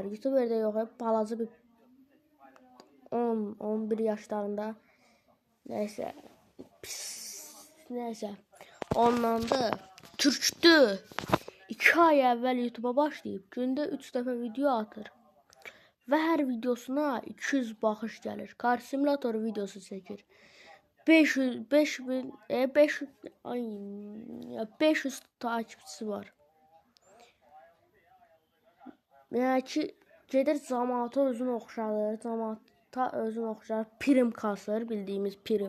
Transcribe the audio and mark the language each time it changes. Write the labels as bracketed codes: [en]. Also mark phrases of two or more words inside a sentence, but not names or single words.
[tr] YouTuber de yok, hep balaca bir 10-11 yaşlarında. Neyse. Neyse. Ondan da Türk'tü. 2 ay evvel YouTube'a başlayıp günde 3 defa video atır. [az] Ve her videosuna 200 baxış gəlir. Car Simulator videosu çəkir. [tr] 500 takipçisi var. [az] Yəni ki, gedir cəmaata özünü oxşadır, cəmaata özünü oxşar, prim kasır, bildiyimiz prim.